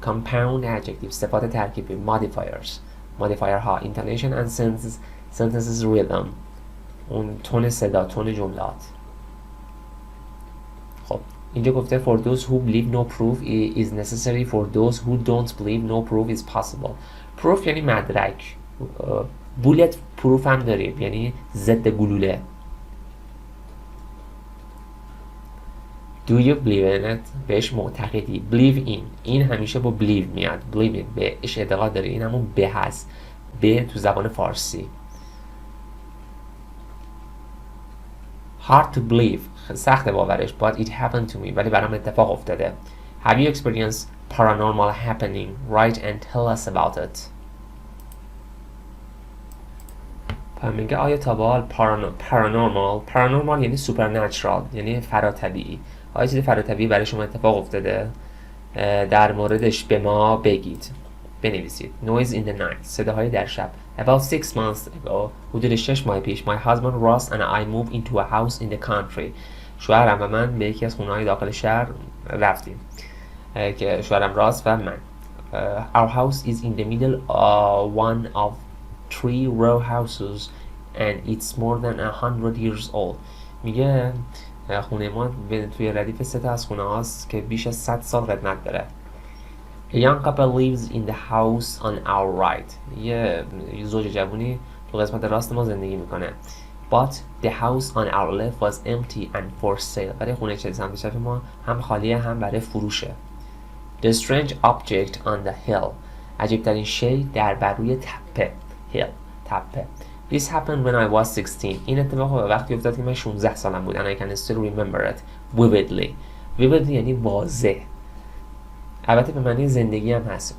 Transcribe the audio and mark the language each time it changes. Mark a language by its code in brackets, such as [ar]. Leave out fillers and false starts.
[fa] compound adjective صفات ترکیبی. modifier ها [en] intonation and sentences rhythm [fa] اون تون صدا، تون جملات. خب اینجا گفته [en] for those who believe no proof is necessary for those who don't believe no proof is possible. [fa] proof یعنی مدرک. bullet proof هم داریم یعنی ضد گلوله. [en] do you believe in it؟ [fa] بهش معتقدی. believe in این همیشه با believe میاد. believe in بهش اعتقاد داری. این همون به هست. به تو زبان فارسی. [en] hard to believe [fa] سخت باورش. [en] but it happened to me [fa] ولی برام اتفاق افتاده. [en] have you experienced paranormal happening؟ write and tell us about it. [fa] میگه آیا تا به حال paranormal یعنی supernatural یعنی فراتبیعی. آیا چیز فراتبیعی برای شما اتفاق افتاده؟ در موردش به ما بگید. بنویسید. [en] noise in the night [fa] صداهای در شب. [en] about 6 months ago [fa] حدود 6 ماه پیش [en] my husband Ross and I moved into a house in the country. [fa] شوهرم و من به یکی از خونه‌های داخل شهر رفتیم که شوهرم راس و من. [en] our house is in the middle of one of 3 row houses and it's more than 100 years old. [fa] میگه خونه ما توی ردیف 3 تا از خونه هاست که بیش از 100 سال قدمت داره. [en] A young couple lives in the house on our right. [fa] یه زوج جوونی تو قسمت راست ما زندگی میکنه. [en] But the house on our left was empty and for sale. [fa] ولی خونه سمت چپ ما هم خالیه هم برای فروشه. [en] The strange object on the hill. [fa] عجیبترین شی در بر روی تپه. hill تپه. [en] This happened when I was 16. [fa] این اتفاق وقتی افتاد که من 16 سالم بود. [en] And I can still remember it vividly. [fa] vividly یعنی واضح. البته به معنی زندگی هم هست.